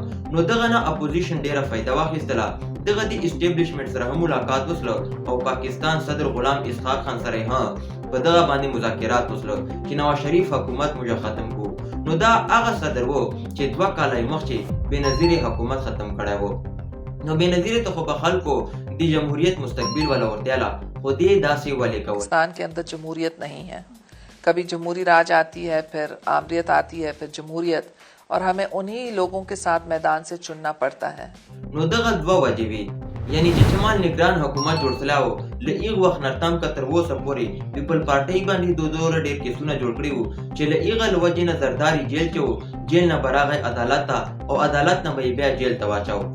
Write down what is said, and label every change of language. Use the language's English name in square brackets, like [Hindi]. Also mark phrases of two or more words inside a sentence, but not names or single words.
[Pashto] نو دغه نه اپوزیشن ډېره فایده واخیستله. دغه د اسټیبلیشمنټ سره هم ملاقات وسله او پاکستان صدر غلام اسحاق خان سره هم په دغه باندې مذاکرات وسله چې نواز شریف حکومت موږ ختم کو. نو دا هغه صدر و چې 2 کاله مخکې بېنظیر حکومت ختم کړی و. نو بېنظیر ته خو به خلکو د جمهوریت مستقبل والا ورتیاله خو دې داسې ولې کول. [Urdu] پاکستان کے اندر جمہوریت نہیں ہے. کبھی جمہوری راج آتی ہے، پھر آمریت آتی ہے، پھر جمہوریت، اور ہمیں انہی لوگوں کے ساتھ میدان سے چننا پڑتا ہے. [Pashto] نو دغه 2 وجې وي یعنی چې چمال نگران حکومت جوړ سلی و له هغه وخت نه تم که تر اوسه پورې پیپل پارټۍ باندې دوره ډېر کیسونه جوړ کړي وو چې له هغه له وجې نه زرداري جیل کې و. جیل نه به راغی عدالت ته او عدالت نه به یې بیا جیل ته واچاو.